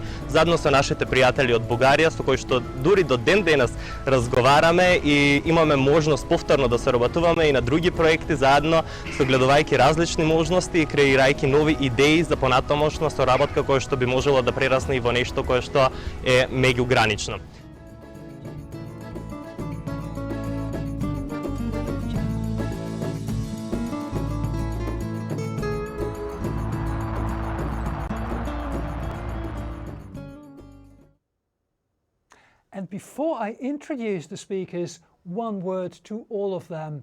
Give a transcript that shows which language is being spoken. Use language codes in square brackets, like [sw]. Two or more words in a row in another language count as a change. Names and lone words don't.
[mk] Заедно со нашите пријатели од Бугарија, со кои што дури до ден денес разговараме и имаме можност повторно да се работуваме и на други проекти заедно, согледувајќи различни можности и креирајќи нови идеи за понатамошна соработка која што би можело да прерасне и во нешто кое што е меѓугранично. [en] And before I introduce the speakers, one word to all of them.